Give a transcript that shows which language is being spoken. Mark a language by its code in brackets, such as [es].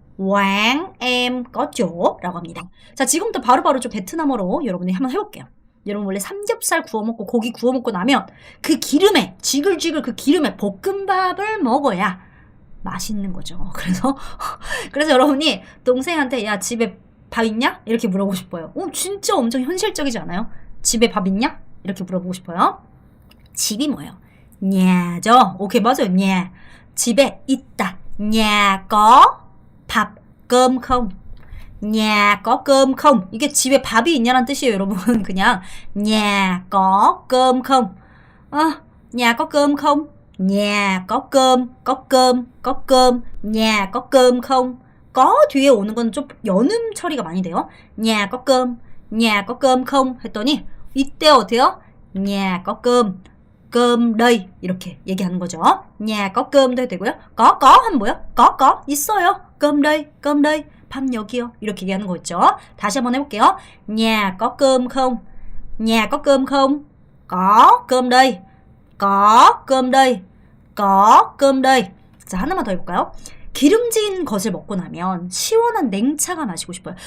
[vi] quán em có chỗ [ko] 라고 합니다. 자, 지금부터 바로바로 좀 베트남어로 여러분이 한번 해볼게요. 여러분 원래 삼겹살 구워 먹고 고기 구워 먹고 나면 그 기름에 지글지글 그 기름에 볶음밥을 먹어야 맛있는 거죠. 그래서 여러분이 동생한테 야, 집에 밥 있냐? 이렇게 물어보고 싶어요. 진짜 엄청 현실적이지 않아요? 집에 밥 있냐? 이렇게 물어보고 싶어요. 집이 뭐예요? nhà 죠. 오케이, 맞아요. nhà. 집에 있다. [vi] nhà có 밥, cơm không? nhà có cơm không? [ko] 이게 집에 밥이 있냐는 뜻이에요, 여러분. [vi] 그냥 nhà có cơm không? nhà có cơm không? nhà có cơm, có cơm, có cơm. nhà có cơm không? [ko] có 뒤에 오는 건 좀 연음 처리가 많이 돼요. [vi] nhà có cơm, nhà có cơm không? [ko] 했더니 이때 어때요? [vi] nhà có cơm, cơm đây [ko] 이렇게 얘기하는 거죠. [vi] nhà có cơm [ko] 해도 되고요. có 하면 뭐예요? có 있어요. [vi] cơm đây [ko] 밥 여기요. 이렇게 얘기하는 거 있죠. 다시 한번 해볼게요. [vi] nhà có cơm không? nhà có cơm không? có cơm đây. có cơm đây. có cơm đây. [ko] 자, 하나만 더 해볼까요? 기름진 것을 먹고 나면 시원한 냉차가 마시고 싶어요.